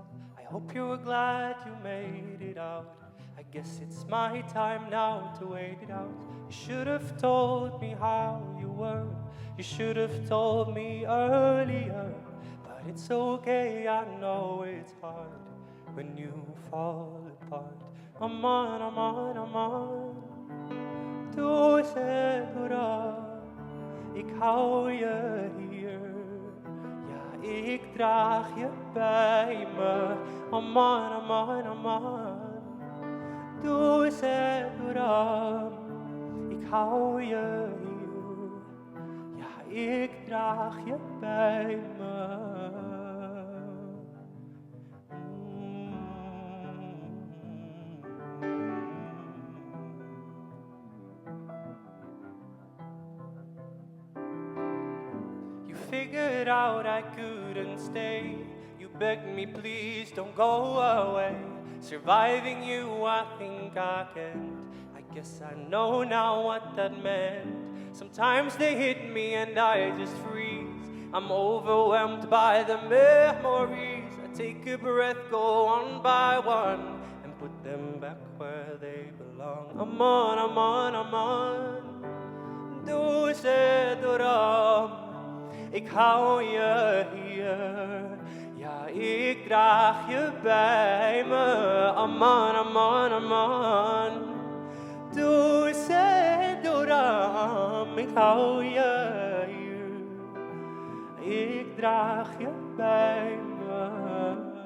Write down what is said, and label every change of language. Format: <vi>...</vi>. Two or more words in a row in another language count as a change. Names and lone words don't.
<en>I hope you were glad you made it out. I guess it's my time now to wait it out. You should have told me how you were. You should have told me earlier. But it's okay, I know it's hard when you fall apart.</en> <fa>امان، امان، امان. دوستت دارم.</fa> <nl>Ik hou je hier. Ja, ik draag je bij me.</nl> <fa>امان، امان، امان. دوستت دارم.</fa> <nl>Ik hou je hier. Ja, ik draag je bij me.</nl> <en>You figured out I couldn't stay. You begged me, please don't go away. Surviving you, I think I can't. I guess I know now what that meant. Sometimes they hit me and I just freeze. I'm overwhelmed by the memories. I take a breath, go one by one, and put them back where they belong.</en> <fa>امان، امان، امان. دوستت دارم.</fa> <nl>Ik hou je hier. Ja, ik draag je bij me.</nl> <fa>امان، امان، امان. دوستت دارم.</fa> <nl>Ik hou je hier. Ik draag je bij me.</nl>